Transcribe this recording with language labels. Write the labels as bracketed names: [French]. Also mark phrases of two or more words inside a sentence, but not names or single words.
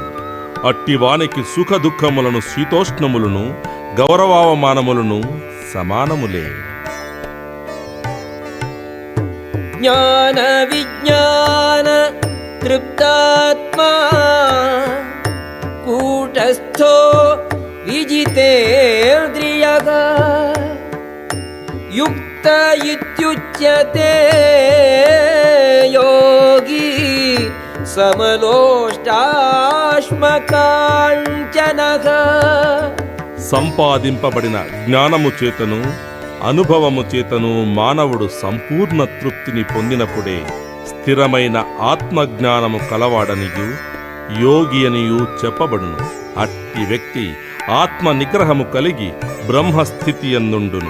[Telugu] అట్టివానికి సుఖ దుఃఖములను శీతోష్ణములను గౌరవావమానములను సమానములే. [Sanskrit] జ్ఞాన విజ్ఞాన తృప్తాత్మా కూటస్థో विजितेन्द्रियः युक्त इत्युच्यते योगी समलोष्टाश्मकाञ्चनः. [Telugu] సంపాదింపబడిన జ్ఞానము చేతను అనుభవము చేతను మానవుడు సంపూర్ణ తృప్తిని పొందినప్పుడే స్థిరమైన ఆత్మజ్ఞానము కలవాడనియు యోగి అనియు చెప్పబడును. అట్టి వ్యక్తి ఆత్మ నిగ్రహము కలిగి బ్రహ్మస్థితి యందుండును.